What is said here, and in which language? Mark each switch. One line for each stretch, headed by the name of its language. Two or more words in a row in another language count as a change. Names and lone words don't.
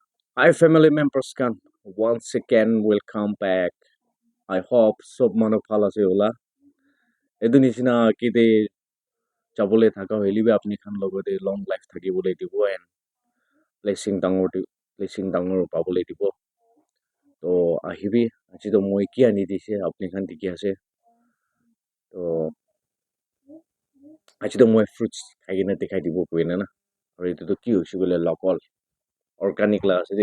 English: Hi, family members can once again welcome back. I hope
Naga Pidgin: sob manu bhalo ase hola. Edu nishina kite chabole thaka hoilibe apni khan logode
English: long life
Naga Pidgin: thakibole dibo
English: and blessing
Naga Pidgin: dangor pabole dibo. To ahibi aji to moi ki ani dise apni khan dikhi ase. To aji to moi fruits khai na dekhai dibo koina na. Aru etu to ki hoise bole
English: local organic
Naga Pidgin: la ase de.